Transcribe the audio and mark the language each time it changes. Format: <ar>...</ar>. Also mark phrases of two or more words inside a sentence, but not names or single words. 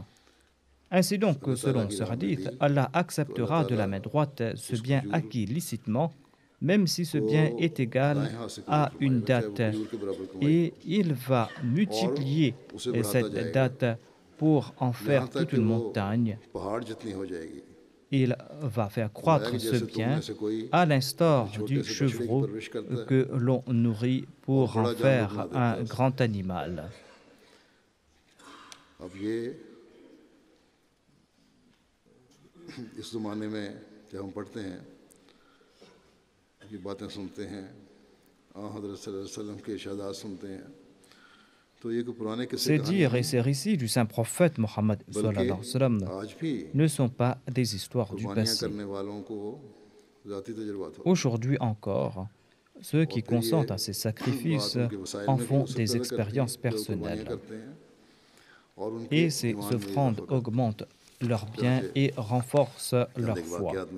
<fr>Ainsi donc, selon ce hadith, Allah acceptera de la main droite ce bien acquis licitement, même si ce bien est égal à une date, et il va multiplier cette date pour en faire toute une montagne. Il va faire croître ce bien à l'instar du chevreau que l'on nourrit pour en faire un grand animal.</fr> <ur>اب یہ اس زمانے میں جب ہم پڑھتے ہیں یہ باتیں سنتے ہیں حضرت</ur> <ar>صلى الله عليه وسلم</ar> <ur>کے ارشادات سنتے ہیں تو یہ کوئی پرانے قصے</ur> <fr>Ces dires et ces récits du saint prophète Mohammed</fr> <ar>صلى الله عليه وسلم</ar> <fr>ne sont pas des histoires du passé. Aujourd'hui encore, ceux qui consentent à ces sacrifices en font des expériences personnelles. Et ces offrandes augmentent leurs biens et renforcent leur foi.</fr>